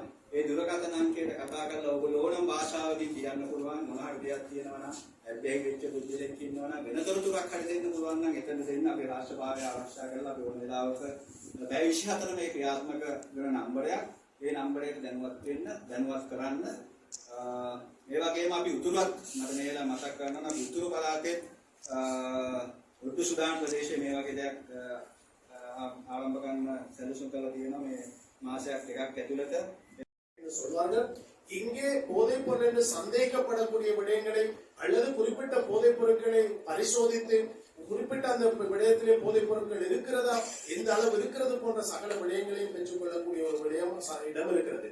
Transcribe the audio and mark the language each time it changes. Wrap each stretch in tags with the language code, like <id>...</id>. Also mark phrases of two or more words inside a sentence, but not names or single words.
<si>ඒ දුරකථන අංකයට කතා කරලා ඔයගොල්ලෝ ඕනම භාෂාවකින් කියන්න පුළුවන් මොන හරි දෙයක් තියෙනවා නම් ඇබ්බැහි වෙච්ච බුද්ධිලෙක් ඉන්නවා නම් වෙනතරතුරක් හරි දෙන්න පුළුවන් නම් එතන දෙන්න අපේ රාෂ්ට්‍රභාවය ආරක්ෂා කරලා අපි ඕන වෙලාවක 24 මේ ක්‍රියාත්මක වෙන නම්බරයක් ඒ නම්බරයට දැනුවත් කරන්න ඒ වගේම අපි උතුරත් මට මේලා මතක් කරනවා නම් උතුරු පළාතේ උඩු සුදාන් ප්‍රදේශයේ මේ වගේ දෙයක් ආරම්භ කරන්න සැලසුම් කරලා තියෙනවා මේ මාසයක් දෙකක් ඇතුළත</si> <ta>சொல்வார்கள். இங்கே போதைப் பொருள் என்று சந்தேகப்படக்கூடிய விடயங்களை அல்லது குறிப்பிட்ட போதைப் பொருட்களை பரிசோதித்து குறிப்பிட்ட அந்த விடயத்திலே போதைப் பொருட்கள் இருக்கிறதா எந்த அளவு இருக்கிறது போன்ற சகல விடயங்களையும் பெற்றுக்கொள்ளக்கூடிய ஒரு விடயம் இடம் இருக்கிறது.</ta>